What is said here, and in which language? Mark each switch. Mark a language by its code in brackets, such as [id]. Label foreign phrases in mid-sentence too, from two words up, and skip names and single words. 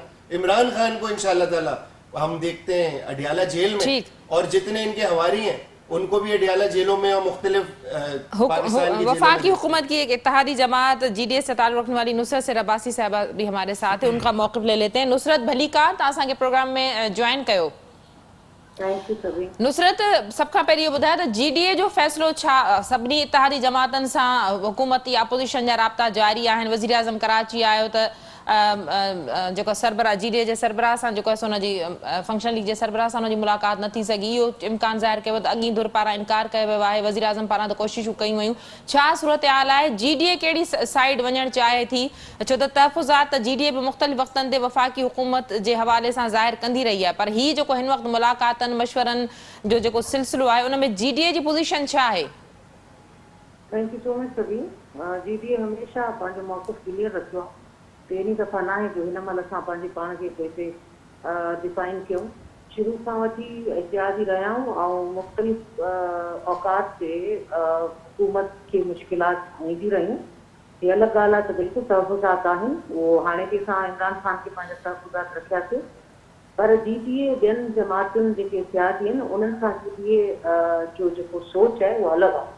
[ur] عمران خان کو [ar] إن شاء الله تعالى [ur] ہم دیکھتے ہیں اڈیالہ جیل میں، اور جتنے ان کے حواری ہیں ان کو بھی اڈیالہ جیلوں میں اور مختلف وفاقی حکومت کی ایک اتحادی جماعت GDA سے تعلق رکھنے والی نصرت سے رباسی صاحبہ بھی ہمارے ساتھ ہے، ان کا موقف لے لیتے ہیں. [sd] नुसरत भलीकार, तव्हां के प्रोग्राम में ज्वाइन कयो। नुसरत, सब खां पहिरीं इहो ॿुधायो त GDA जो फ़ैसिलो छा? सभिनी इत्तेहादी जमातनि सां हुकूमती अपोज़िशन जा राब्ता जारी आहिनि। वज़ीर आज़म कराची आयो त जेको सरबराह GDA जे सरबराह सां जेको आहे हुनजी फंक्शन लीग जे सरबराह सां हुनजी मुलाक़ात न थी सघी, इहो इम्कान ज़ाहिर कयो त अॻी धुर पारां इनकार कयो वियो आहे, वज़ीर आज़म पारां त कोशिशूं कयूं वयूं। छा सूरत हाल आहे? GDA कहिड़ी साइड वञणु चाहे थी? छो त तहफ़ुज़ात GDA बि मुख़्तलिफ़ वक़्तनि ते वफ़ाक़ी हुकूमत जे हवाले सां ज़ाहिर कंदी रही आहे, पर हीउ जेको हिन वक़्तु मुलाक़ातनि मशवरनि जो जेको सिलसिलो आहे उन में GDA जी पोज़ीशन छा आहे? [en] thank you so much सभी। [sd] GDA हमेशा पंहिंजो मौक़िफ़ क्लियर रखियो आहे, पहिरीं दफ़ा न आहे जो हिन महिल असां पंहिंजे पाण खे हिते डिफाइन कयूं। शुरू खां वठी इतिहादी रहिया आहियूं ऐं मुख़्तलिफ़ औक़ात ते हुकूमत खे मुश्किलात ईंदी रहियूं। हीअ अलॻि ॻाल्हि आहे त बिल्कुलु तहफ़ुज़ात आहिनि, उहो हाणे बि असां इमरान ख़ान खे पंहिंजा तहफ़ुज़ात रखियासीं, पर GDA ॿियनि जमातुनि जेके इतिहादी आहिनि उन्हनि सां GDA जो जेको सोच आहे उहो अलॻि आहे।